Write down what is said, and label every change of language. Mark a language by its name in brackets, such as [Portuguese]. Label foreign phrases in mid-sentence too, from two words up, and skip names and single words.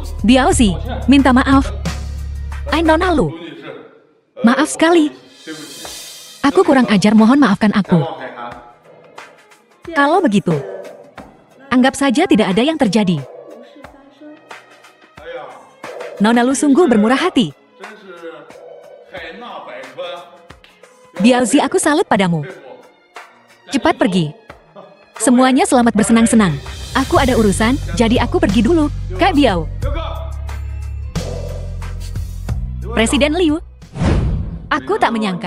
[Indonesian] Biaozi, minta maaf. Nona lu. Maaf sekali. Aku kurang ajar, mohon maafkan aku. Kalau begitu, anggap saja tidak ada yang terjadi. Nona lu sungguh bermurah hati. [Chinese] 真是海纳百川。 [Indonesian] Biaozi, aku salut padamu. Cepat pergi. Semuanya selamat bersenang-senang. Aku ada urusan, jadi aku pergi dulu. Kak Biao. [Chinese] 刘哥， [Indonesian] Presiden Liu. Aku tak menyangka.